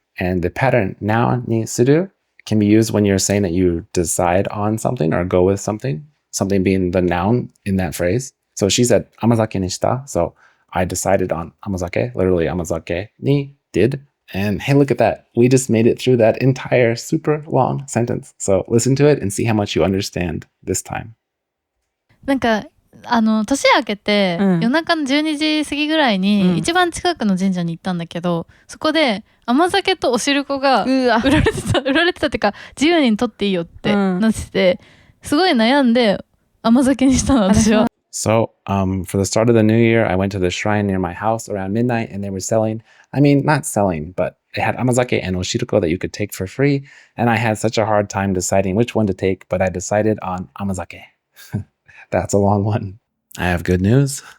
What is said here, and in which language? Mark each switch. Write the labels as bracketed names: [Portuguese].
[English] And the pattern na ni suru can be used when you're saying that you decide on something or go with something being the noun in that phrase. So she said amazake ni shita. So I decided on amazake, literally amazake ni did. And hey, look at that. We just made it through that entire super long sentence. So listen to it and see how much you understand this time. [Japanese] なんか年明けて、夜中の12時過ぎぐらいに、一番近くの神社に行ったんだけど、そこで甘酒とお汁粉が売られてたっていうか、自由に取っていいよってなってて、すごい悩んで甘酒にしたの、私は。 [English] So, for the start of the new year, I went to the shrine near my house around midnight, and they were selling, not selling, but they had amazake and oshiruko that you could take for free, and I had such a hard time deciding which one to take, but I decided on amazake. That's a long one. I have good news.